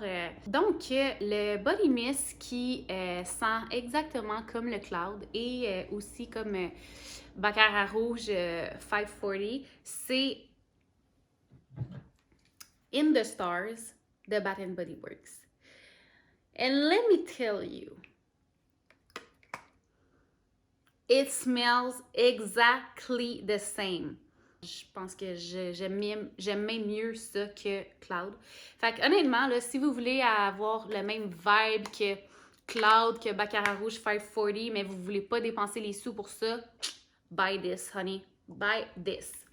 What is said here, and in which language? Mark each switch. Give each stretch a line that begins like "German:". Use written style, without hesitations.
French: Le Body Mist qui sent exactement comme le Cloud et aussi comme Baccarat Rouge 540, c'est In the Stars de Bath & Body Works.
English: And let me tell you, it smells exactly the same.
French: Je pense que j'aime même mieux ça que Cloud. Fait que honnêtement, là, si vous voulez avoir le même vibe que Cloud, que Baccarat Rouge 540, mais vous voulez pas dépenser les sous pour ça,
English: buy this, honey. Buy this.